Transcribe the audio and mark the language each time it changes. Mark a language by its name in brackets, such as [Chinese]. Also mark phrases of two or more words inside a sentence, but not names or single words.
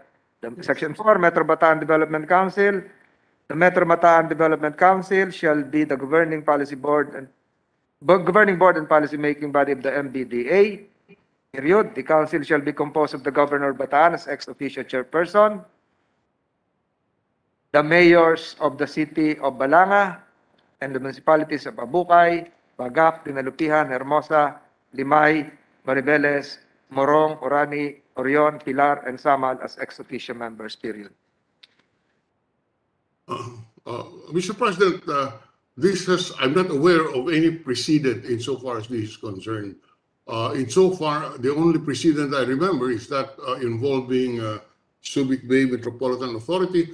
[English] Section 4, Metro Bataan Development Council. The Metro Bataan Development Council shall be the governing board and policy-making body of the MBDA. Period. The council shall be composed of the governor of Bataan as ex-officio chairperson, the mayors of the city of Balanga and the municipalities of Abukay, Bagak, Dinalupihan, Hermosa, Limay, Maribeles, Morong, Orani, Orion, Pilar, and Samal as ex-officio members. Period. Mr. President, I'm not aware of any precedent insofar as this is concerned. Insofar, the only precedent I remember is that involving Subic Bay Metropolitan Authority.